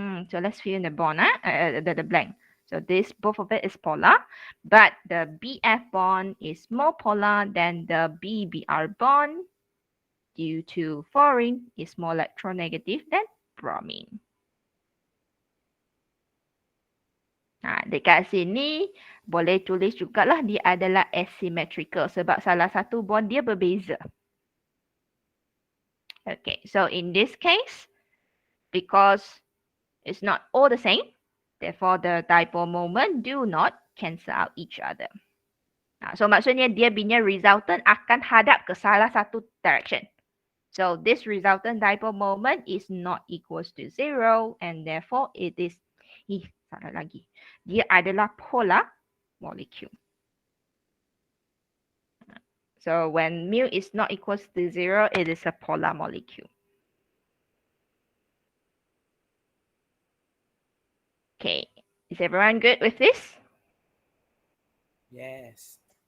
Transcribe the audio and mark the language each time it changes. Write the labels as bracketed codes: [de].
[en] So let's fill in the bond, the blank. So this, both of it is polar, but the Bf bond is more polar than the BBr bond due to fluorine is more electronegative than bromine. [ms] Dekat sini boleh tulis jugalah dia adalah asymmetrical sebab salah satu bond dia berbeza. [en] Okay, so in this case, because it's not all the same, therefore the dipole moment do not cancel out each other. [ms] So maksudnya dia punya resultant akan hadap ke salah satu direction. [en] So this resultant dipole moment is not equals to 0 and therefore it is, [ms] salah lagi. Dia adalah polar molecule. [en] So when mu is not equals to 0, it is a polar molecule. Okay, is everyone good with this? Yes.